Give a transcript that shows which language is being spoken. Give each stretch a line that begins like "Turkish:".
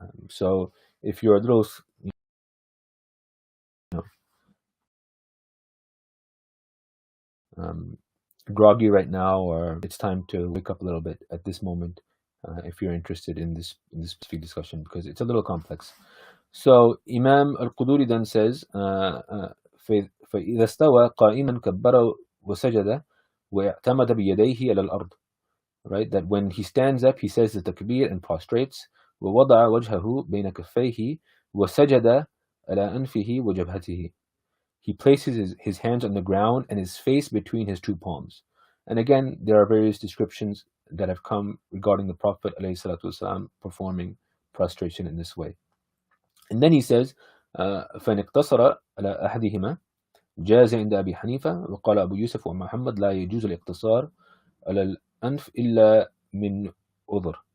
English: So if you're a little, groggy right now, or it's time to wake up a little bit at this moment, if you're interested in this specific discussion, because it's a little complex. So Imam al-Quduri then says,
Arabic: فإذا استوى قائما كبر وسجد واعتمد بيديه على الأرض.
English: Right, that when he stands up, he says the takbir and prostrates.
Arabic: ووضع وجهه بين كفيه وسجد على أنفه وجبهته.
English: He places his hands on the ground and his face between his two palms. And again, there are various descriptions that have come regarding the Prophet ﷺ performing prostration in this way. And then he says,
Arabic: فَإِنِ اقْتَصَرَ عَلَى أَحَدِهِمَا جاز عند أبي حنيفة وقال أبو يوسف ومحمد لا يجوز الاقتصار على الأنف إلا من عذر.